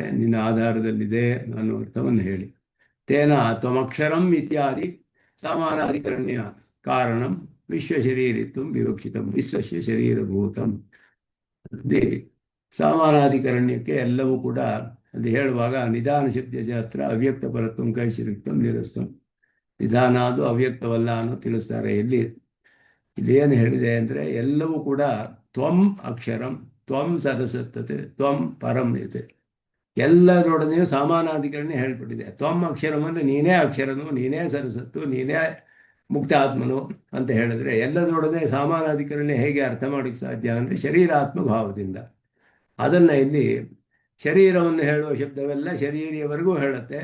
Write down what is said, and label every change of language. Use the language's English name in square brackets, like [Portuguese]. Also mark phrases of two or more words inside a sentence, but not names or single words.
[Kannada] ನಿನ್ನ ಆಧಾರದಲ್ಲಿದೆ ಅನ್ನೋ ಅರ್ಥವನ್ನು ಹೇಳಿ. [Sanskrit] ತೇನ ತ್ವಮಕ್ಷರಂ ಇತ್ಯಾದಿ ಸಮಾನಾಧಿಕರಣ್ಯ ಕಾರಣಂ ವಿಶ್ವಶರೀರಿತ್ವಂ ವಿವಕ್ಷಿತಂ ವಿಶ್ವಸ್ಯ ಶರೀರಭೂತಂ. [Kannada] ಸಮಾನಾಧಿಕರಣ್ಯಕ್ಕೆ ಎಲ್ಲವೂ ಕೂಡ ಅಲ್ಲಿ ಹೇಳುವಾಗ ನಿಧಾನ ಶಬ್ದ ಹತ್ರ [Sanskrit] ಅವ್ಯಕ್ತ ಪರತ್ವಂ ಕೈಶಿರಿಕ್ತಂ ನಿರಸ್ತಂ. [Kannada] ನಿಧಾನ ಅದು ಅವ್ಯಕ್ತವಲ್ಲ ಅನ್ನೋ ತಿಳಿಸ್ತಾರೆ. ಇಲ್ಲೇನು ಹೇಳಿದೆ ಅಂದರೆ ಎಲ್ಲವೂ ಕೂಡ [Sanskrit] ತ್ವಂ ಅಕ್ಷರಂ ತ್ವಂ ಸದಸತ್ತತೆ ತ್ವಂ ಪರಂ [Kannada] ಇದೆ. ಎಲ್ಲರೊಡನೆಯೂ ಸಮಾನಾಧಿಕರಣ ಹೇಳ್ಬಿಟ್ಟಿದೆ. [Sanskrit] ತ್ವಂ ಅಕ್ಷರಂ [Kannada] ಅಂದರೆ ನೀನೇ ಅಕ್ಷರನು, ನೀನೇ ಸರಸತ್ತು, ನೀನೇ ಮುಕ್ತಾತ್ಮನು ಅಂತ ಹೇಳಿದ್ರೆ ಎಲ್ಲದರೊಡನೆ ಸಮಾನಾಧಿಕರಣ ಹೇಗೆ ಅರ್ಥ ಮಾಡೋಕ್ಕೆ ಸಾಧ್ಯ ಅಂದರೆ ಶರೀರಾತ್ಮ ಭಾವದಿಂದ. ಅದನ್ನು ಇಲ್ಲಿ ಶರೀರವನ್ನು ಹೇಳುವ ಶಬ್ದವೆಲ್ಲ ಶರೀರಿಯವರೆಗೂ ಹೇಳುತ್ತೆ.